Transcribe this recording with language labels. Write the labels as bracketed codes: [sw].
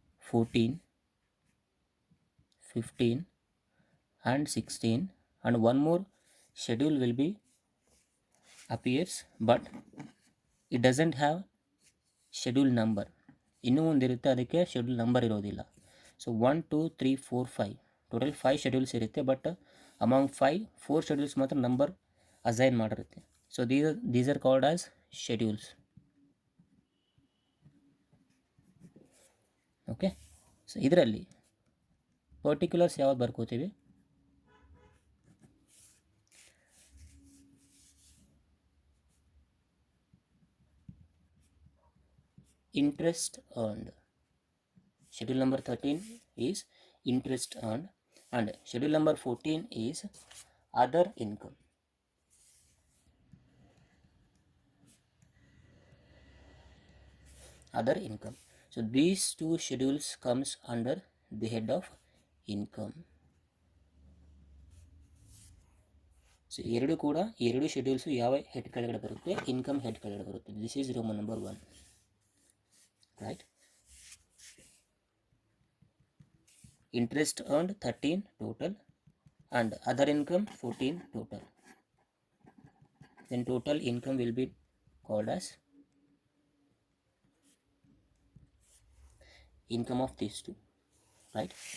[en] 14, 15 and 16, and one more schedule will be appears, but it doesn't have schedule number. [kn] ಇನ್ನೂ ಒಂದಿರುತ್ತೆ, ಅದಕ್ಕೆ schedule number ಇರೋದಿಲ್ಲ. So 1 2 3 4 5 total 5 schedules ಇರುತ್ತೆ, but among 4 schedules ಮಾತ್ರ number assign ಮಾಡಿರುತ್ತೆ. [en] So these are called as schedules. [kn] Okay, so ಇದರಲ್ಲಿ particulars ಯಾವ್ದು ಬರ್ಕೋತೀವಿ? [en] Interest earned. Schedule number 13 is interest earned, and schedule number 14 is other income. Other income. So these two schedules comes under the head of income. [kn] So ಎರಡು ಕೂಡ ಎರಡು schedules ಯಾವ head ಕೆಳಗಡೆ ಬರುತ್ತೆ? Income head ಕೆಳಗಡೆ ಬರುತ್ತೆ. [en] This is Roman number 1, right? Interest earned 13 total and other income 14 total. Then total income will be called as income of these two, right?